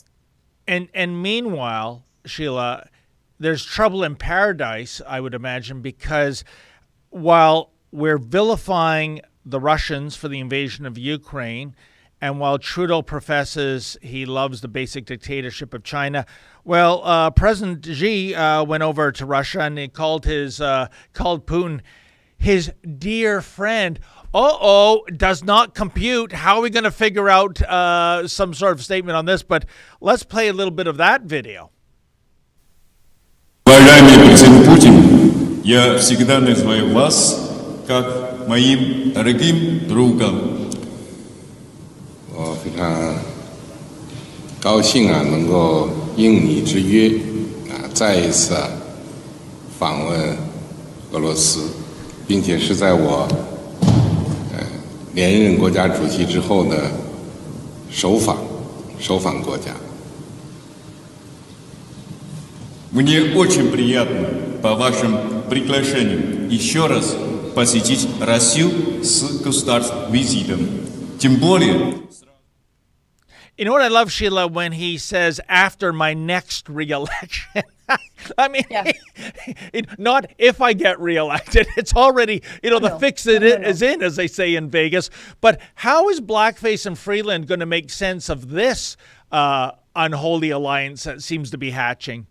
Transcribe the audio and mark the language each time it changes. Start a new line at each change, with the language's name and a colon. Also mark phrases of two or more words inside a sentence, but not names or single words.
English: And meanwhile, Sheila, there's trouble in paradise, I would imagine, because while we're vilifying the Russians for the invasion of Ukraine And while Trudeau professes he loves the basic dictatorship of China, well, President Xi went over to Russia and he called Putin his dear friend. Does not compute. How are we going to figure out some sort of statement on this? But let's play a little bit of that video.
Russian: Уважаемый президент Путин, я всегда называю вас как моим дорогим другом.
Chinese: 我非常高兴能够应你之约再一次访问俄罗斯，并且是在我连任国家主席之后的首访国家。
Russian: Мне очень приятно по вашим приглашениям еще раз посетить Россию с государственным визитом. Тем более...
English: You know what I love, Sheila, when he says, after my next re-election. I mean, yeah. Not if I get reelected. It's already, the fix is in, as they say in Vegas. But how is Blackface and Freeland going to make sense of this unholy alliance that seems to be hatching?